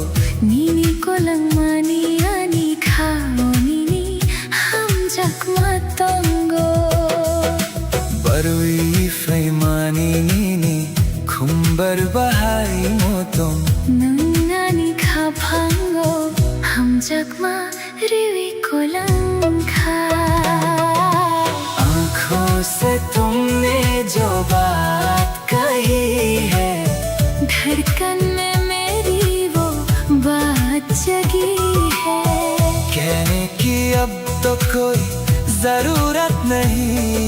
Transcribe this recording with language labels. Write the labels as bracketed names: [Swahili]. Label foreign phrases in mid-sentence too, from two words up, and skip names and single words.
[Kok Borok] Nini ko lang mani ani khao nini hamjak matongo Barwi faimani nini khumbar bahai motong nangani khapango hamjak ma riwi ko lang kha [Hindi] आँखों से तुमने जो बात कही है धड़कन में मेरी वो बात जगी है। कहने की अब तो कोई जरूरत नहीं